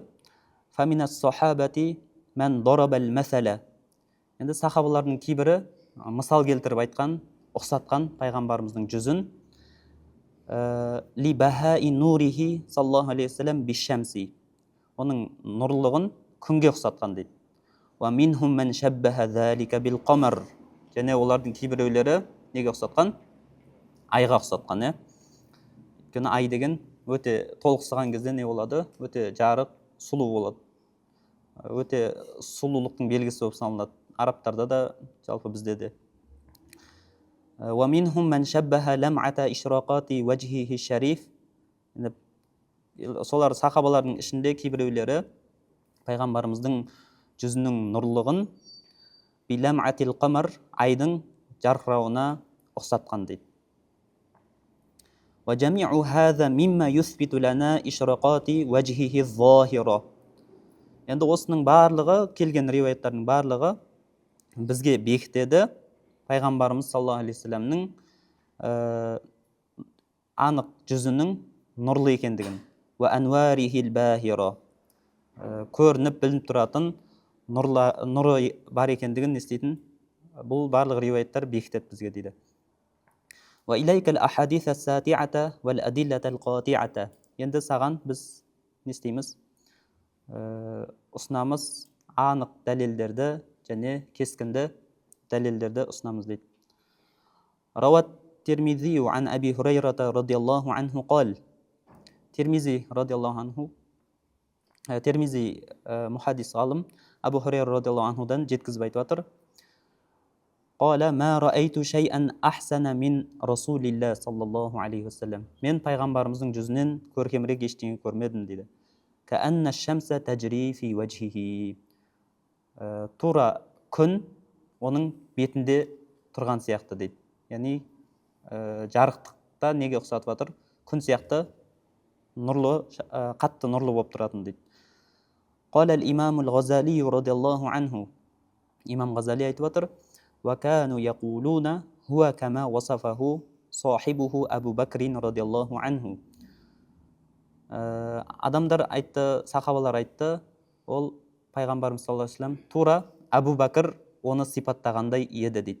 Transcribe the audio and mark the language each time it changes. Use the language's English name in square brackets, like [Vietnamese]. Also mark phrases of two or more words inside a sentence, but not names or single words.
[Arabic] فمن الصحابة من ضرب المثل. [Kazakh] Енді сахабалардың кейбірі мысал келтіріп айтқан, ұқсатқан пайғамбарымыздың жүзін [Arabic] لبهاء نوره صلى الله عليه وسلم بالشمس. [Kazakh] Оның нұрлығын күнге ұқсатқан дейді. [Arabic] ومنهم من شبه ذلك بالقمر. [Kazakh] Және олардың кейбіреулері неге ұқсатқан? Айға ұқсатқан, Өйткені ай деген өте толықсыған кезде не болады? Өте жарық, сұлу болады. Өте сұлулықтың белгісі болып саналады. Арабтарда да, жалпы бізде де. [Arabic] ومنهم من شبه لمعة إشراقة وجهه الشريف. [Kazakh] Солар сахабалардың ішінде кейбіреулері пайғамбарымыздың жүзінің нұрлығын [Arabic] بلمعة القمر, [Kazakh] айдың жарқырауына ұқсатқан дейді. [Arabic] وجميع هذا مما يثبت لنا إشراقة وجهه الظاهرة. [Kazakh] Енді осының барлығы, келген риуаяттардың барлығы бізге бекітеді пайғамбарымыз [Arabic] صلى الله عليه [Kazakh] вассаламның анық жүзінің нұрлы екендігін. [Arabic] وأنواره الباهرة. [Kazakh] Көрініп, білініп тұратын нұры бар екендігін естейтін бұл барлық риуаяттар бекітеді бізге дейді. [Arabic] وإليك الأحاديث الساطعة والأدلة القاطعة. [Kazakh] Енді саған біз не істейміз? Ұсынамыз анық дәлелдерді және кескінді дәлелдерді ұсынамыз дейді. [Arabic] روى الترمذي عن أبي هريرة رضي الله عنه قال. [Kazakh] Тирмизи [Arabic] رضي الله عنه [Kazakh] Термизи мұхаддис ғалым Абу Хурайра [Arabic] رضي الله عنه [Kazakh] жеткізіп айтып жатыр. [Arabic] قال ما رأيت شيئا أحسن من رسول الله صلى الله عليه وسلم. [Kazakh] Мен пайғамбарымыздың жүзінен көркемірек ештеңе көрмедім дейді. [Arabic] كأن الشمس تجري في وجهه. [Kazakh] Тура күн оның бетінде тұрған сияқты дейді. Яғни жарықтықта неге ұқсатып жатыр? Күн сияқты нұрлы, қатты нұрлы болып тұратын дейді. [Arabic] قال الإمام الغزالي رضي الله عنه. [Kazakh] Имам Ғазали айтып жатыр. [Arabic] وكانوا يقولون هو كما وصفه صاحبه أبو بكر رضي الله عنه. [Kazakh] Адамдар айтты, сахабалар айтты, ол пайғамбарымыз [Arabic] صلى الله عليه وسلم [Kazakh] тура Абу Бәкір оны сипаттағандай еді дейді.